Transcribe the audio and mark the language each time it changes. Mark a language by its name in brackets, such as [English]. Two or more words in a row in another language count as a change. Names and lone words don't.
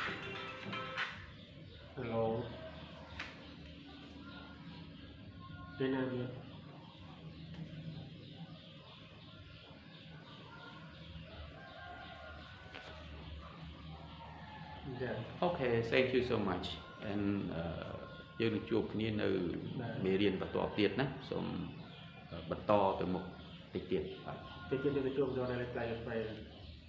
[English] Hello. Dinner. Yeah. Okay, thank you so much. [Khmer] And យើងនឹងជួបគ្នានៅមេរៀនបន្តទៀតណាសូមបន្តទៅមុខតិចទៀតបាទ [English] Ticket to the job, don't let it fly.